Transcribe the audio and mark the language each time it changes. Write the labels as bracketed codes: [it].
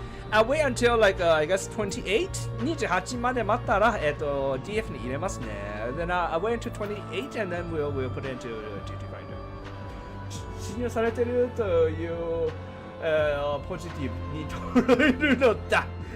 [en] I wait until like I guess 28? [ja] 28まで待ったらDF に入れますね。 [en] Then I wait until 28 and then we'll put it into Duty Finder. [ja] 信用されてるというポジティブに捉えるのだ。